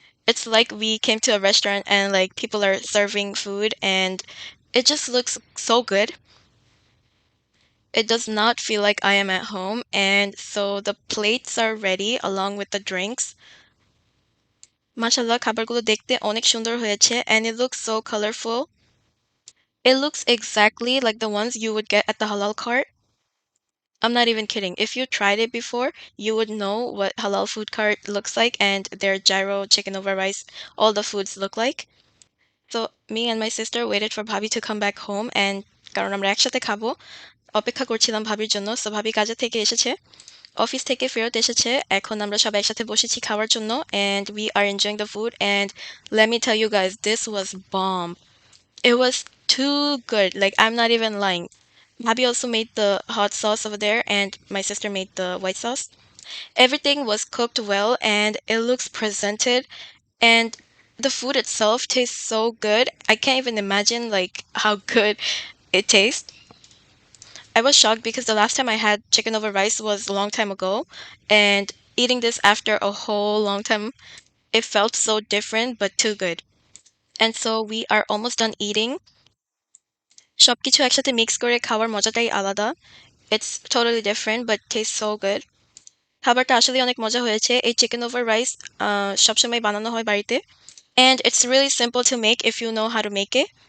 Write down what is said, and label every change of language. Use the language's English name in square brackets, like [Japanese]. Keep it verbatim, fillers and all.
[English] It's like we came to a restaurant and like people are serving food, and it just looks so good. It does not feel like I am at home. And so the plates are ready along with the drinks. [Bangla] মাশাল্লাহ, খাবারগুলো দেখতে অনেক সুন্দর হয়েছে, [English] and it looks so colorful. It looks exactly like the ones you would get at the halal cart. I'm not even kidding. If you tried it before, you would know what halal food cart looks like, and their gyro, chicken over rice, all the foods look like. So me and my sister waited for Bhabi to come back home, and [Bangla] কারণ আমরা একসাথে খাবো অপেক্ষা করছিলাম ভাবির জন্য। So ভাবি কাজে থেকে এসেছে, অফিস থেকে ফেরত এসেছে, এখন আমরা সবাই একসাথে বসেছি খাওয়ার জন্য। [English] And we are enjoying the food, and let me tell you guys this was bomb. It was too good, like I'm not even lying. Bhabi also made the hot sauce over there, and my sister made the white sauce. Everything was cooked well, and it looks presented, and the food itself tastes so good. I can't even imagine like how good it tastes. I was shocked because the last time I had chicken over rice was a long time ago, and eating this after a whole long time, it felt so different but too good. And so we are almost done eating. [Bangla] সবকিছু একসাথে mix করে খাওয়ার মজাটাই আলাদা। [English] It's totally different but tastes so good. [Bangla] খাবারটা আসলে অনেক মজা হয়েছে। এই চিকেন ওভার রাইস সবসময় বানানো হয় বাড়িতে, [English] and it's really simple to make if you know how to make it.